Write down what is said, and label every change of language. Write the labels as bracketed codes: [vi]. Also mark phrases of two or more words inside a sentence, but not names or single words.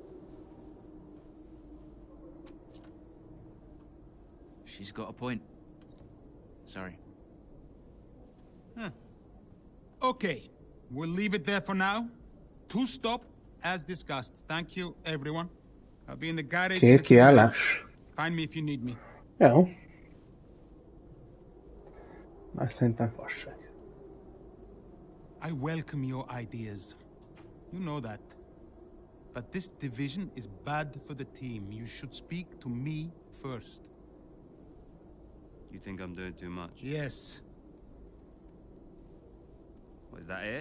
[en] She's got a point. Sorry. Huh. Okay, we'll leave it there for now. 2 stop, as discussed. Thank you, everyone. I'll be in the garage. Find me if you need me. [hu] Jó. Azt szerintem fasság. [en] I welcome your ideas. You know that. But this division is bad for the team. You should speak to me first. You think I'm doing too much? Yes. Was that it?